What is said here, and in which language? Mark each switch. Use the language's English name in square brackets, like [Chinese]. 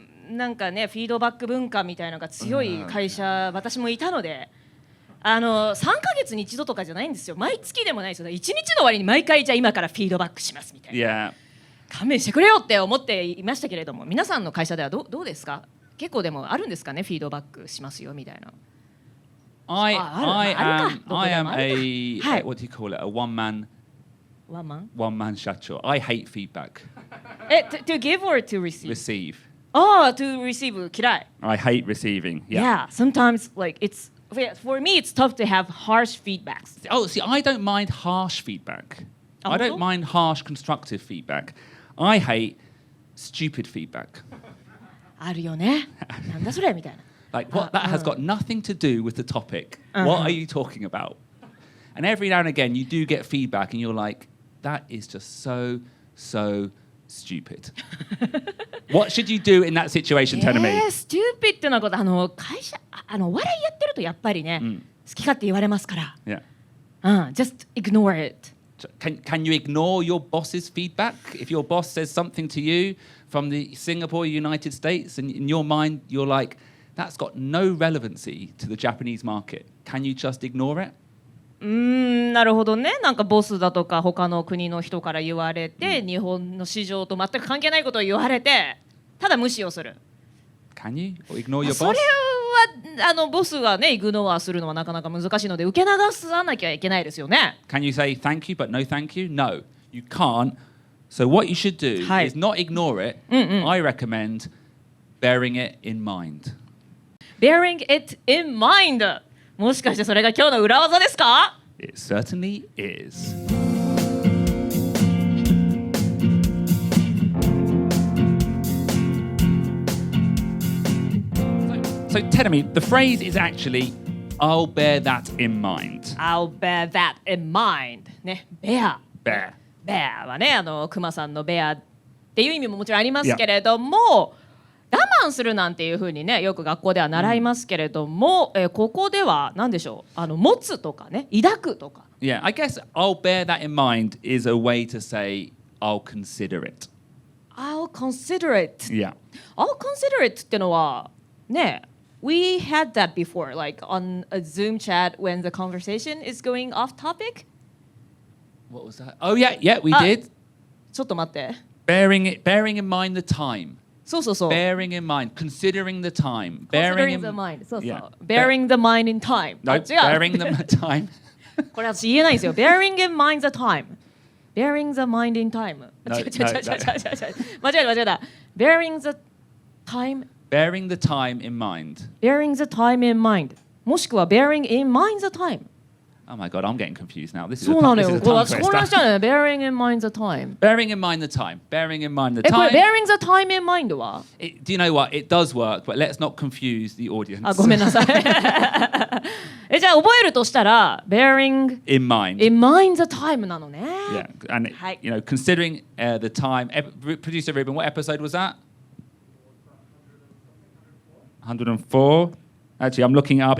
[Japanese] なんかね、フィードバック文化みたいなのが強い会社、私もいたので、3ヶ月に一度とかじゃないんですよ。毎月でもないですよ。 1日の終わりに毎回じゃあ今からフィードバックしますみたいな。 [English] Yeah. [Japanese] 勘弁してくれよって思っていましたけれども、皆さんの会社ではどうですか？結構でもあるんですかね、フィードバックしますよみたいな。 [English] I am a Hi. what do you call it? A one man [Japanese] ワンマン [English] shacho. I hate feedback. to give or to receive? Receive. To receive [Japanese] 嫌い。 [English] I hate receiving. Yeah, sometimes like for me it's tough to have harsh feedbacks. Oh, see, I don't mind harsh feedback. I don't mind harsh constructive feedback. I hate stupid feedback. [Japanese] あるよね。なんだそれみたいな。 [English] Like what that has got nothing to do with the topic. What are you talking about? And every now and again you do get feedback and you're like, that is just so stupid. What should you do in that situation, Terumi? [Japanese] Stupid ってのは会社お笑いやってるとやっぱりね、好き勝手言われますから。 [English] Yeah. Just ignore it. Can you ignore your boss's feedback? If your boss says something to you from the Singapore, United States, and in your mind you're like, that's got no relevancy to the Japanese market. Can you just ignore it? [Japanese] なるほどね。なんかボスだとか他の国の人から言われて、日本の市場と全く関係ないことを言われて、ただ無視をする。 [English] Can you or ignore your boss? [Japanese] それはボスがねイグノアするのはなかなか難しいので受け流さなきゃいけないですよね。 [English] Can you say thank you but no thank you? No, you can't. So what you should do is not ignore it. I recommend bearing it in mind. Bearing it in mind. [Japanese] もしかしてそれが今日の裏技ですか？ [English] It certainly is. So Terumi, the phrase is actually I'll bear that in mind. I'll bear that in mind. ね、bear. Bear. [Japanese] bear はね、クマさんの bear っていう意味ももちろんありますけれども、我慢するなんていう風にね、よく学校では習いますけれども、ここでは何でしょう、持つとかね、抱くとか。 [English] Yeah, I guess I'll bear that in mind is a way to say I'll consider it. I'll consider it. Yeah. I'll consider it [Japanese] ってのはね、 [English] we had that before, like on a Zoom chat when the conversation is going off topic. What was that? Oh yeah, we did. [Japanese] ちょっと待って。 [English] Bearing in mind the time. [Japanese] そうそうそう。 [English] Bearing in mind, considering the time. Considering the mind. [Japanese] そうそう。 [English] Yeah. Bearing the mind in time. No, [Japanese] 違う。 [English] bearing the time. [Japanese] これ私言えないんですよ。 [English] Bearing in mind the time. Bearing the mind in time. [Japanese] 違う。間違えた。 [English] Bearing the time. Bearing the time in mind. Bearing the time in mind. [Japanese] もしくは [English] bearing in mind the time. Oh my god, I'm getting confused now. This is [Japanese] そうなのよ。 [English] this is a [Japanese] これ [English] tongue [Japanese] 私混乱しちゃうのよ。 [English] Bearing in mind the time. Bearing in mind the time. Bearing in mind the [Japanese] これ [English] time. bearing the time in mind は Do you know what? It does work, but let's not confuse the audience. [Japanese] あ、ごめんなさい。じゃあ覚えるとしたら bearing [English] In mind. in mind the time [Japanese] なのね。 [English] Yeah, and Hi. considering the time. Producer Ruben, what episode was that? 104. Actually, I'm looking it up.